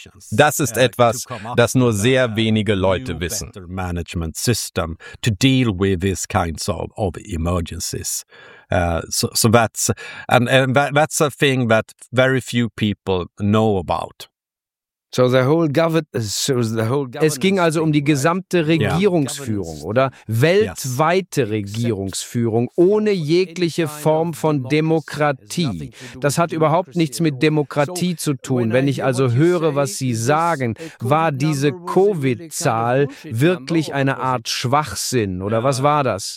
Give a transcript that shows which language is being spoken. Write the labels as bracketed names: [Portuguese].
[German] Das ist etwas, das nur sehr wenige Leute wissen. [English] Management system to deal with these kinds of emergencies. So that's that's a thing that very few people know about. [German] Es ging also um die gesamte Regierungsführung, oder? Weltweite Regierungsführung ohne jegliche Form von Demokratie. Das hat überhaupt nichts mit Demokratie zu tun. Wenn ich also höre, was Sie sagen, war diese Covid-Zahl wirklich eine Art Schwachsinn, oder was war das?